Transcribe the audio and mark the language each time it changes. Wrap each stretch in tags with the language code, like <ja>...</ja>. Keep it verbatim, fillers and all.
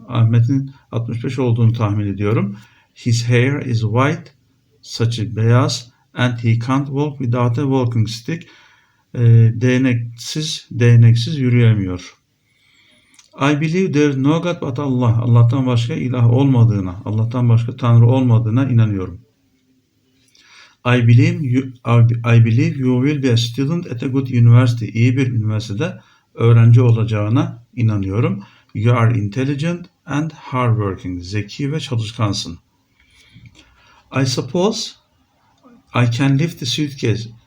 <tr>Ahmet'in altmış beş olduğunu tahmin ediyorum.</tr> <en>His hair is white.</en> <tr>Saçı beyaz.</tr> <en>And he can't walk without a walking stick.</en> <tr>Ee, değneksiz, değneksiz yürüyemiyor.</tr> <en>I believe there is no God but Allah.</en> <tr>Allah'tan başka ilah olmadığına, Allah'tan başka Tanrı olmadığına inanıyorum.</tr> <en>I believe you, I believe you will be a student at a good university.</en> <tr>İyi bir üniversitede öğrenci olacağına inanıyorum.</tr> <en>You are intelligent and hardworking.</en> <tr>Zeki ve çalışkansın.</tr> <en>I suppose I can lift the suitcase.</en>